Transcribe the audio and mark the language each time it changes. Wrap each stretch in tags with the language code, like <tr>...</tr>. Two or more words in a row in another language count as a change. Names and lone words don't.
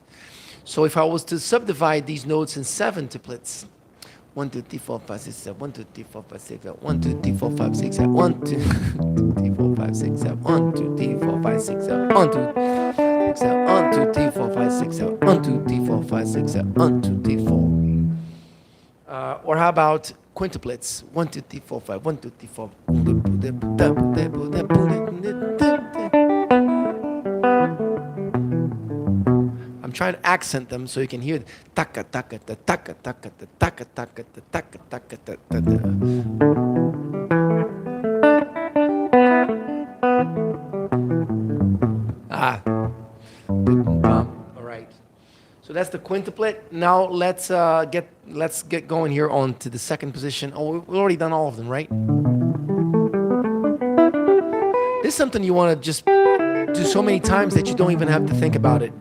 <en>So if I was to subdivide these notes in seventuplets, 1, 2, 3, 4, 5, 6, 7, 1, 2, 3, 4, 5, 6, 7, 1, 2, 3, 4, 5, 6, 7, 1, 2, 3, 4, 5, 6, 7, 1, 2, 3, 4, 5, 6, 7, 1, 2, 1, 2, 3, 4, 5, 6, 7, 1, 2, 3, 4, 5, 6, 7, 1, 2, 3, 4. Or how about quintuplets? 1, 2, 3, 4, 5, 1, 2, 3, 4. I'm trying to accent them so you can hear taka taka ta taka taka ta taka taka ta taka taka ta. All right. So that's the quintuplet. Now let's get going here on to the second position. Oh, we've already done all of them, right? This is something you want to just do so many times that you don't even have to think about it.</en>